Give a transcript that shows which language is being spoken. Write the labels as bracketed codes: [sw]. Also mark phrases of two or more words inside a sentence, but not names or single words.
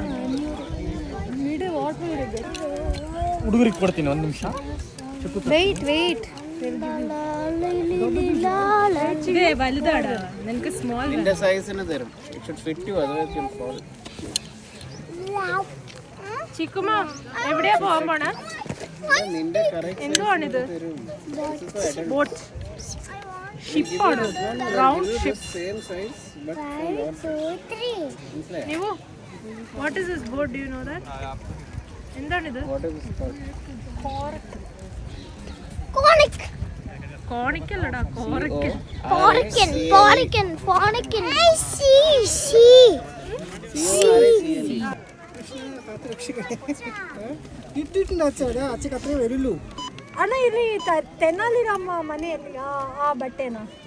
[ml] വീട് വാട്ടർ [kn] ಹುಡುಗರಿಗೆ ಕೊಡ್ತೀನಿ ಒಂದು ನಿಮಿಷ. [ml] വെയിറ്റ് ഇത് വലുതാടാ, നിനക്ക് സ്മോൾ. നിന്റെ സൈസിന് തരും. [en] It should fit you, otherwise you will fall. [ml] ചിക്കുമ എവിടെയാ പോകാൻ പോണ? നിന്റെ കറക്റ്റ് എന്തുവാണിത്? ബോട്ട് ഷിപ്പാണ്, [en] round ship. same size but [ml] നിവു, [en] What is this boat? Do you know that? [ml] എന്താണിത്? [en] What is this called? [ml] കോണിക്കല്ലടാ, കോറക്കൽ. [kn] ಅಣ್ಣ ಇಲ್ಲಿ ತೆನಾಲಿ ರಾಮ ಮನೆಯಲ್ಲಿ ಆ ಬಟ್ಟೆನಾ?